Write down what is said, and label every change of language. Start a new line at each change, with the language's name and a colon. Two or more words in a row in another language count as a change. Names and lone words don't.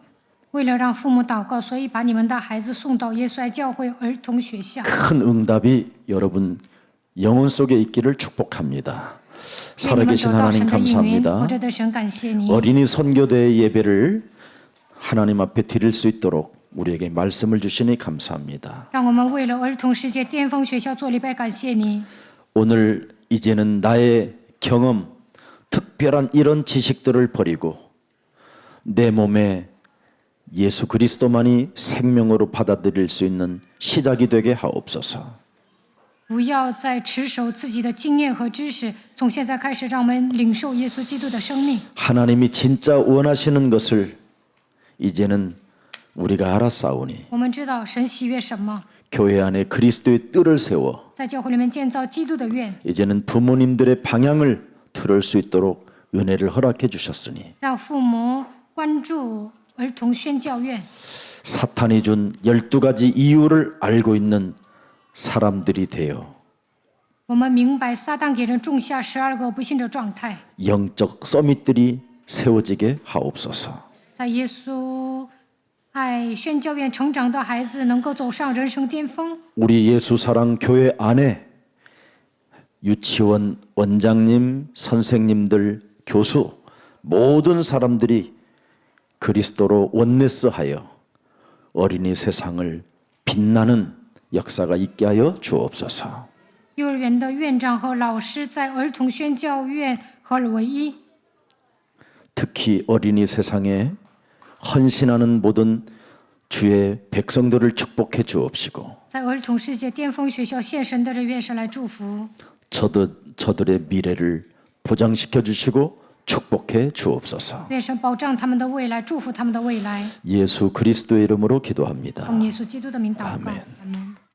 Chinese: 为了让父母祷告，所以把你们的孩子送到耶稣爱教会儿童学校。
Korean: 큰 응답이 여러분 영혼 속에 있기를 축복합니다.
Chinese: 愿你们
Korean: 살아계신
Chinese: 得到
Korean: 하나님
Chinese: 神的应允，
Korean: 감사합니다.
Chinese: 活着的神感谢你。
Korean: 어린이 선교대 예배를 하나님 앞에 드릴 수 있도록 우리에게 말씀을 주시니 감사합니다.
Chinese: 让我们为了儿童世界巅峰学校做礼拜，感谢你。
Korean: 오늘 이제는 나의 경험, 특별한 이런 지식들을 버리고 내 몸에 예수 그리스도만이 생명으로 받아들일 수 있는 시작이 되게 하옵소서.
Chinese: 不要再持守自己的经验和知识，从现在开始，让我们领受耶稣基督的生命。
Korean: 하나님이 진짜 원하시는 것을 이제는 우리가 알았사오니
Chinese: 我们知道神喜悦什么，
Korean: 교회 안에 그리스도의 뜰을 세워
Chinese: 在教会里面建造基督的院，
Korean: 이제는 부모님들의 방향을 들을 수 있도록 은혜를 허락해 주셨으니
Chinese: 让父母关注儿童宣教院。
Korean: 사탄이 준 12가지 이유를 알고 있는 사람들이 되어
Chinese: 我们明白撒旦给人种下12个不信的状态，
Korean: 영적 서밋들이 세워지게 하옵소서.
Chinese: 在耶稣爱宣教院成长的孩子能够走上人生巅峰。
Korean: 우리 예수사랑 교회 안에 유치원 원장님, 선생님들, 교수 모든 사람들이 그리스도로 원네스하여 어린이 세상을 빛나는 역사가 있게 하여 주옵소서.
Chinese: 幼儿园的院长和老师在儿童宣教院合而为一，
Korean: 특히 어린이 세상에 헌신하는 모든 주의 백성들을 축복해 주옵시고
Chinese: 在儿童世界巅峰学校献神的人愿神来祝福，
Korean: 저들의 미래를 보장시켜 주시고 축복해 주옵소서.
Chinese: 愿神保障他们的未来，祝福他们的未来。
Korean: 예수 그리스도의 이름으로 기도합니다.
Chinese: 奉耶稣基督的名祷告，
Korean: 아멘
Chinese: 阿门。